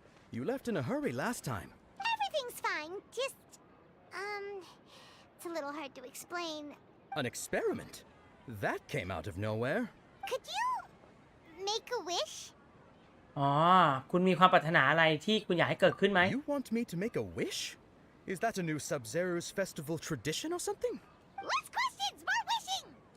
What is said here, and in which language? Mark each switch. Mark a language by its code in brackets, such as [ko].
[en] You left in a hurry last time. Everything's fine. Just, it's a little hard to explain. An experiment? That came out of nowhere. Could you make a wish? [th] อ๋อคุณมีความปรารถนาอะไรที่คุณอยากให้เกิดขึ้นไหม [en] You want me to make a wish? Is that a new Sub-Zero's festival tradition or something? Less questions, more wishing!